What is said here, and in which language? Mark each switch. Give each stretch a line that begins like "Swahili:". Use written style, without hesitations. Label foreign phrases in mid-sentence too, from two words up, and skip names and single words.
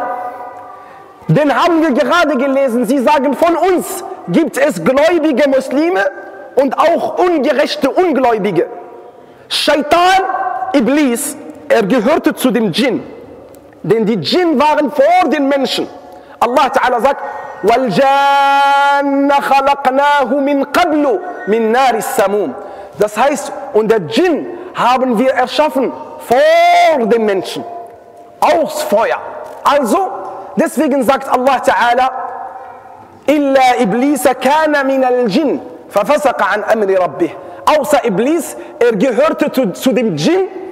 German: Den haben wir gerade gelesen. Sie sagen, von uns gibt es gläubige Muslime und auch ungerechte Ungläubige. Shaitan, Iblis, er gehörte zu dem Djinn. Denn die Djinn waren vor den Menschen. Allah Ta'ala sagt,
Arabic: وَالْجَانَّ خَلَقْنَاهُ مِنْ قَبْلُ مِنْ نَارِ السَّمُومِ.
German: Das heißt, und der Djinn haben wir erschaffen vor den Menschen, aus Feuer. Also, deswegen sagt Allah Ta'ala,
Arabic: إِلَّا إِبْلِيسَ كَانَ مِنَ الْجِنِّ ففسق عن أمر ربه.
German: Außer Iblis, er gehörte zu dem Djinn